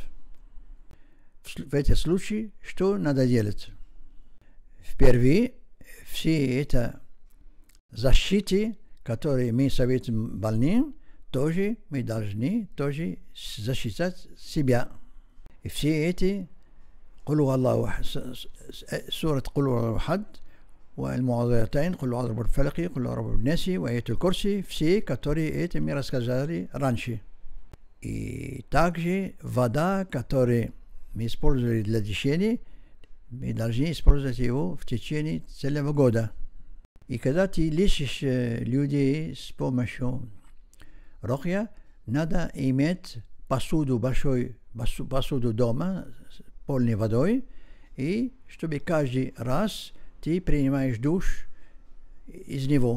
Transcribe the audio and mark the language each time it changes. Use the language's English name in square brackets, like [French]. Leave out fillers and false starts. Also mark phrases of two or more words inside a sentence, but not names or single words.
[Russian] В этом случае что надо делать? Впервые все это защиты, которые мы советуем больным, тоже мы должны защищать себя. И все эти [Arabic] سورة قل هو الله أحد والمعوذتين قل أعوذ برب الفلق قل أعوذ برب الناس وآية الكرسي, [Russian] все, которые это мы рассказали раньше. И также вода, которую мы использовали для лечения, мы должны использовать его в течение целого года. И когда ты лечишь людей с помощью рукья, надо иметь большую посуду дома с полной водой, и чтобы каждый раз ты принимаешь душ из него.